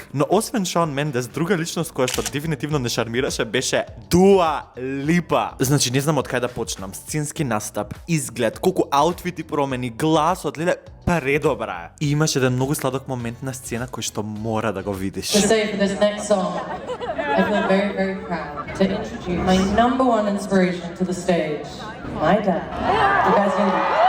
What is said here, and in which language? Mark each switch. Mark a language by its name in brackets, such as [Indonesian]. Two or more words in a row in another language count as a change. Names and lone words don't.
[Macedonian] Но освен Шаун Мендес, друга личност која што дефинитивно не шармираше беше Дуа Липа. Значи не знам од кај да почнам. Сценски настап, изглед, колку аутфити промени, гласот, леле, предобра е. И имаше еден многу сладок момент на сцена кој што мора да го видиш. [English] To say for this next song, I feel very, very proud to introduce my number one inspiration to the stage, my dad. You guys ready?